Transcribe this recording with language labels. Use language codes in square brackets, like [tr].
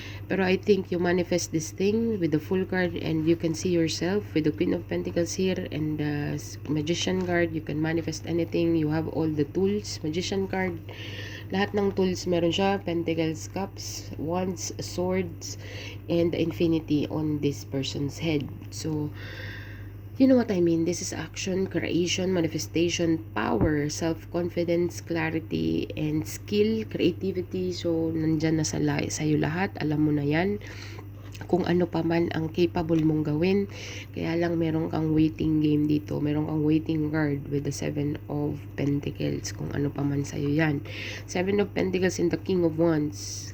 [tl] Pero [en] I think you manifest this thing with the Fool card and you can see yourself with the Queen of Pentacles here and the Magician card. You can manifest anything. You have all the tools. [tl] Magician card, lahat ng tools meron siya. [en] Pentacles, Cups, Wands, Swords, and the Infinity on this person's head. So, you know what I mean? This is action, creation, manifestation, power, self-confidence, clarity, and skill, creativity. So, [tl] nandyan na sa'yo lahat. Alam mo na yan. kung ano pa man ang capable mong gawin. Kaya lang meron kang waiting game dito. Meron kang [en] waiting card with the 7 of Pentacles. [tl] Kung ano pa man sa'yo yan. 7 of Pentacles and the King of Wands.